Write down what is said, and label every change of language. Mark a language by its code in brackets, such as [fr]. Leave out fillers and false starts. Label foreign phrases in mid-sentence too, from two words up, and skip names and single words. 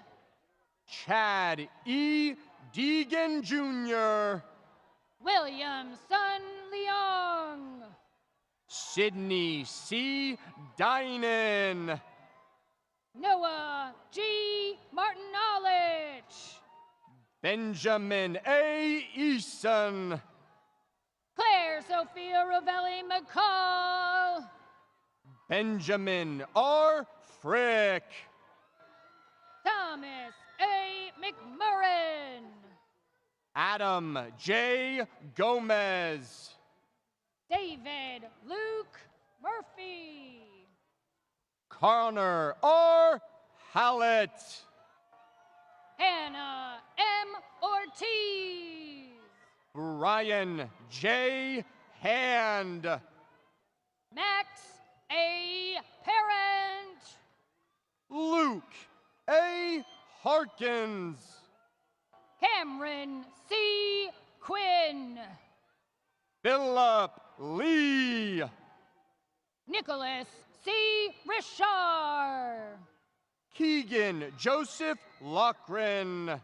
[en] Chad E. Deegan Jr. William Sun Leong. Sydney C. Dynan. Noah G. Martin-Olich. Benjamin A. Eason. Claire Sophia Rovelli McCall. Benjamin R. Frick. Thomas A. McMurrin. Adam J. Gomez. David Luke Murphy. Connor R. Hallett. Hannah M. Ortiz. Brian J. Hand. Max A. Parent. Luke A. Harkins. Cameron C. Quinn. Philip Lee. Nicholas C. Richard. Keegan Joseph Lochran.